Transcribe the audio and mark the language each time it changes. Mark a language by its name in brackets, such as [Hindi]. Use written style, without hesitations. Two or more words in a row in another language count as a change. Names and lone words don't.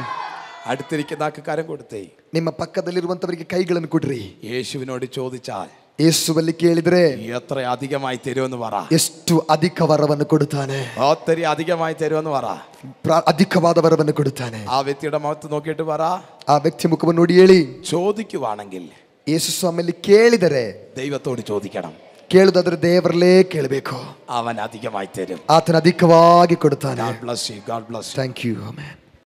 [Malayalam] അടുത്തിരിക്കുന്ന ആൾക്ക് കരം കൊടുത്തേ, [Kannada] ನಿಮ್ಮ ಪಕ್ಕದಲ್ಲಿರುವಂತವರಿಗೆ ಕೈಗಳನ್ನು ಕೊಡ್ರಿ. [Malayalam] യേശുവിനോട് ചോദിച്ചാൽ [Kannada] ಯೇಸುವಲ್ಲಿ ಕೇಳಿದ್ರೆ [Malayalam] എത്ര അധികമായി തരുമെന്ന് പറ, [Kannada] ಎಷ್ಟು ಅಧಿಕ ವರವನ್ನು ಕೊಡುತ್ತಾನೆ, [Malayalam] ഒത്തിരി അധികമായി തരുമെന്ന് പറ, [Kannada] ಅಧಿಕವಾದ ವರವನ್ನು ಕೊಡುತ್ತಾನೆ. [Malayalam] ആ വ്യക്തിയുടെ മുഖത്ത് നോക്കിയിട്ട് പറ, [Kannada] ಆ ವ್ಯಕ್ತಿ ಮುಖವನ್ನು ನೋಡಿ ಹೇಳಿ, [Malayalam] ചോദിക്കുവാണെങ്കിൽ [Kannada] ಯೇಸು ಸ್ವಾಮಿಯಲ್ಲಿ ಕೇಳಿದರೆ [Malayalam] ദൈവത്തോട് ചോദിക്കണം, [Kannada] ಕೇಳುದಾದ್ರೆ ದೇವರಲ್ಲೇ ಕೇಳಬೇಕು, [Malayalam] അവൻ അധികമായി തരും. [Kannada] ಆತನ ಅಧಿಕವಾಗಿ ಕೊಡುತ್ತಾನೆ. [English] God bless you, God bless you. Thank you. [Kannada] ಆಮೆನ್.